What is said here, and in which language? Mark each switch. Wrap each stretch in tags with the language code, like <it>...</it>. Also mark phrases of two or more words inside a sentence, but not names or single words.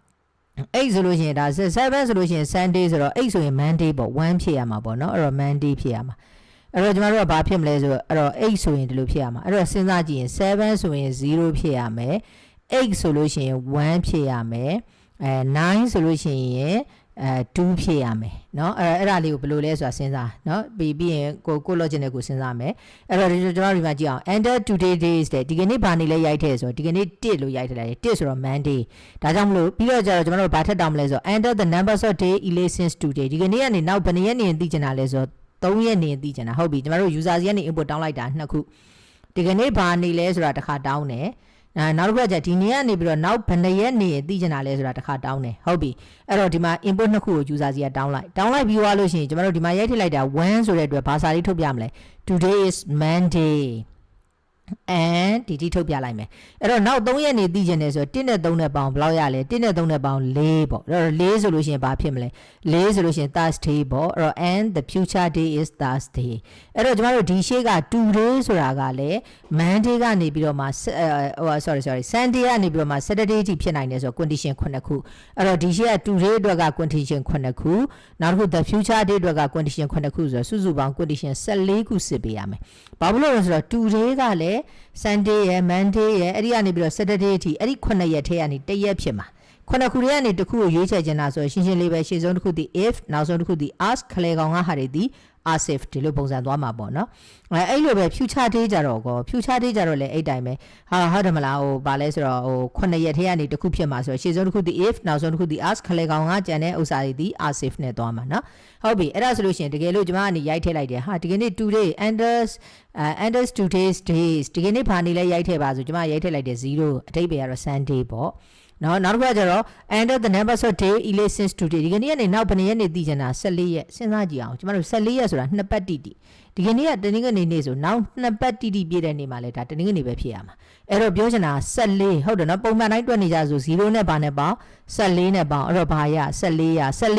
<my>8 ဆိုလို့ရှိရင်ဒါ7ဆိုလို့ရှိရင် Sunday ဆိုတော့8ဆိုရင် Monday ပေါ့1ဖြစ်ရမှာပေါ့နော်အဲ့တော့ Monday ဖြစ်ရမှာအဲ့တော့ကျွန်တော်တို့ကဘာဖြစ်မလဲဆိုတော့အဲ့တော့8ဆိုရင်ဒီလိုဖြစ်ရမှာအဲ့တော့စဉ်းစားကြည့်ရင်7ဆိုရင်0ဖြစ်ရမယ်8ဆိုလို့ရှိရင်1ဖြစ်ရမယ် 9ဆိုလို့ရှိရင်2ဖြစ်ရမယ်เนาะအဲ့ဒါလေးကိုဘယ်လိုလဲဆိုတာစဉ်းစားเนาะပြီးရင်ကို logic နဲ့ကိုစဉ်းစားမယ်အဲ့တော့ကျွန်တော်ဒီမှာကြည့်အောင်</my> <en>enter today days</en> <my>တဲ့ဒီကနေ့ဘာနေ လဲရိုက်ထည့်ဆိုတော့ဒီကနေ့1လို့ရိုက်ထည့်လိုက်တယ်1ဆိုတော့ Monday ဒါကြောင့်မလို့ပြီးတော့ကျတော့ကျွန်တော်တို့ဘာထက်တောင်းမလဲဆိုတော့</my> <en>enter the numbers of day elections today</en> <my>ဒီကနေ့ကနေနောက်ဘယ်နှစ်ရက်နေသိချင်တာလဲဆိုတော့3ရက်နေသိချင်တာဟုတ်ပြီကျွန်တော်တို့ user စီကနေ input တောင်းလိုက်တာ2ခုဒီကနေ့ဘာနေလဲဆိုတာတစ်ခါတောင်းတယ်နောက်တစ်ခုကကျဒီနေ့ကနေပြီးတော့နောက်ဘယ်နှစ်ရက်နေသိချင်တာလဲဆိုတာတစ်ခါတောင်းတယ်ဟုတ်ပြီအဲ့တော့ဒီမှာ input နှစ်ခုကို user စီကတောင်းလိုက်ပြီးသွားလို့ရှိရင်ကျွန်တော်တို့ဒီမှာရိုက်ထည့်လိုက်တာ1ဆိုတဲ့အတွက်ဘာစာလေးထုတ်ပြမလဲ</my> <en>today is Monday</en> <my>and ဒီထုတ်ပြလိုက်မယ်အဲ့တော့နောက်3ရက်နေသိချင်တယ်ဆိုတော့1နဲ့3နဲ့ပေါင်းဘယ်လောက်ရလဲ1နဲ့3နဲ့ပေါင်း4ပေါ့အဲ့တော့4ဆိုလို့ရှိရင်ဘာဖြစ်မလဲ4ဆိုလို့ရှိရင် Thursday ပေါ့အဲ့တော့</my> <en>and the future day is Thursday</en> <my>အဲ့တော့ကျွန်တော်တို့ဒီရှေ့က today ဆိုတာကလည်း Monday ကနေပြီးတော့မှsorry Sunday ကနေပြီးတော့မှ Saturday ထိဖြစ်နိုင်တယ်ဆိုတော့ condition 9ခုအဲ့တော့ဒီရှေ့က today အတွက်က condition 9ခုနောက်တစ်ခု</my> <en>the future day</en> <my>အတွက်က condition 9ခုဆိုတော့စုစုပေါင်း condition 14ခုစစ်ပေးရမယ်ဘာ လို့လဲဆိုတော့ today ကလည်းSunday ရယ် Monday ရယ်အဲ့ဒီကနေပြီးတော့ Saturday အထိအဲ့ဒီ9ရက်ထဲကနေ1ရက်ဖြစ်မှာ9ခုထဲကနေတစ်ခုကိုရွေးချယ်ချင်တာဆိုရှင်းရှင်းလေးပဲရှေ့ဆုံးတစ်ခုဒီ if နောက်ဆုံးတစ်ခုဒီ ask ခလဲကောင်ကဟာတွေဒီ as if ဒီလိုပုံစံသွားမှာပေါ့နော်အဲ့လိုပဲ</my> <en>future day</en> <my>ကြတော့</my> <en>future day</en> <my>ကြတော့လည်းအဲ့တိုင်းပဲဟုတ်တယ်မလားဘာလဲဆိုတော့9ရက်ထဲကနေ တစ်ခုဖြစ်မှာဆိုရှေ့ဆုံးတစ်ခုဒီ if နောက်ဆုံးတစ်ခုဒီ ask ခလဲကောင်ကကျန်တဲ့ဥစ္စာတွေဒီ</my> <en>as if</en> <my>နဲ့သွားမှာနော်ဟုတ်ပြီအဲ့ဒါဆိုလို့ရှိရင်တကယ်လို့ကျွန်မကနေရိုက်ထည့်လိုက်တယ်ဒီကနေ့</my> <en>today enters today's days</en> <my>ဒီကနေ့ဘာနေလဲရိုက်ထည့်ပါဆိုကျွန်မရိုက်ထည့်လိုက်တယ်0အတိတ်ပဲကတော့ Sunday ပေါ့နောက်တစ်ခါကျတော့</my> <en>enter the numbers of day elections today</en> <my>ဒီကနေ့ကနေနောက်ဘယ်နှစ်ရက်နေသိချင်တာ14ရက်စဉ်းစားကြည့်အောင်ကျွန်တော်တို့14ရက်ဆိုတာ2ပတ်တိတိဒီကနေ့ကတနင်္ဂနွေနေ့ဆိုနောက်2ပတ် တိတိပြည့်တဲ့နေ့မှာလဲဒါတနင်္ဂနွေပဲဖြစ်ရမှာအဲ့တော့ပြောချင်တာ14ဟုတ်တယ်နော်ပုံမှန်တိုင်းတွက်နေကြဆို0နဲ့ဘာနဲ့ပေါင်း14နဲ့ပေါင်းအဲ့တော့ဘာရ14ဆို</my>